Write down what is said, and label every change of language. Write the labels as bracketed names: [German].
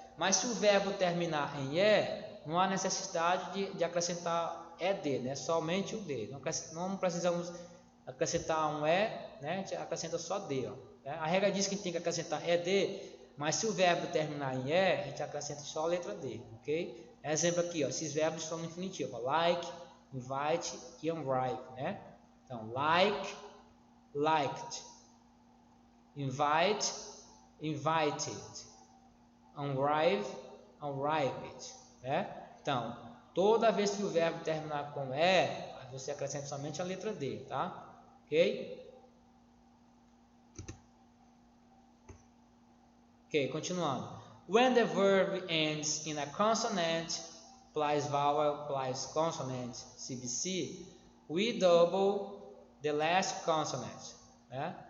[Portuguese] Mas se o verbo terminar em não há necessidade de acrescentar ed, né? Somente o de. Não precisamos acrescentar um é, né, a gente acrescenta só D. Ó, né? A regra diz que a gente tem que acrescentar ED, mas se o verbo terminar em E, a gente acrescenta só a letra D, ok? Exemplo aqui, ó, esses verbos estão no infinitivo, ó, like, invite e arrive, né? [English] Então, like, liked, invite, invited, arrive, arrived, né? [Portuguese] Então, toda vez que o verbo terminar com E, você acrescenta somente a letra D, tá? Ok? Ok, continuando. [English] When the verb ends in a consonant, plus vowel, plus consonant, CBC, we double the last consonant, né?